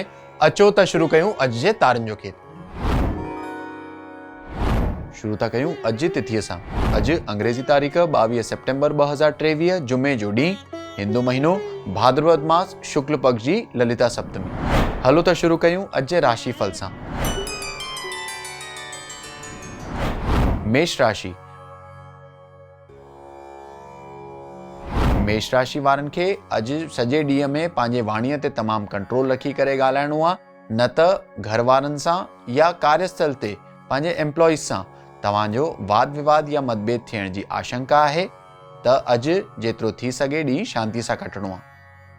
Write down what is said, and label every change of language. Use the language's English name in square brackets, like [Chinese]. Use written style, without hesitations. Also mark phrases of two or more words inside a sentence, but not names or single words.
[Sindhi] अचो त शुरू कयूं अॼु जे तारनि जो खेल। शुरू था कयूं अॼु जी तिथीअ सां। अॼु अंग्रेज़ी तारीख़ 22 सेप्टेम्बर 2023 जुमे जो ॾींहुं, हिंदू महीनो भाद्रपद मास शुक्ल पक्ष जी ललिता सप्तमी। हलो त शुरू कयूं अॼु जे राशि फल सां। मेष राशि। मेष राशि वारनि खे अॼु सॼे ॾींहं में पंहिंजे वाणीअ ते तमामु कंट्रोल रखी करे ॻाल्हाइणो आहे, न त घर वारनि सां या कार्यस्थल ते पंहिंजे एम्प्लॉइज़ सां तव्हांजो वाद विवाद या मतभेद थियण जी आशंका आहे। त अॼु जेतिरो थी सघे ॾींहुं शांति सां कटणो आहे।